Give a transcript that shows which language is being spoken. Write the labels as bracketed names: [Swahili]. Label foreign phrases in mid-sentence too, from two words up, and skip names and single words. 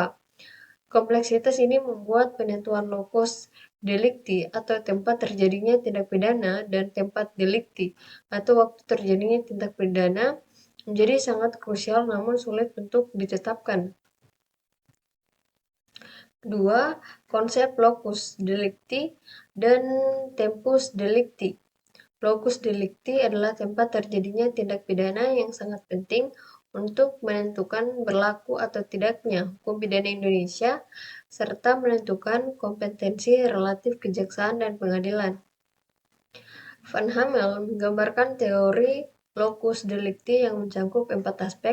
[Indonesian] Kompleksitas ini membuat penentuan [Latin] locus delicti [Indonesian] atau tempat terjadinya tindak pidana dan tempat delikti atau waktu terjadinya tindak pidana menjadi sangat krusial namun sulit untuk ditetapkan. Kedua, konsep [Latin] locus delicti [Indonesian] dan [Latin] tempus delicti. Locus delicti [Indonesian] adalah tempat terjadinya tindak pidana yang sangat penting untuk menentukan berlaku atau tidaknya hukum pidana Indonesia, serta menentukan kompetensi relatif kejaksaan dan pengadilan. Van Hamel menggambarkan teori [Latin] locus delicti [Indonesian] yang mencakup 4 aspek.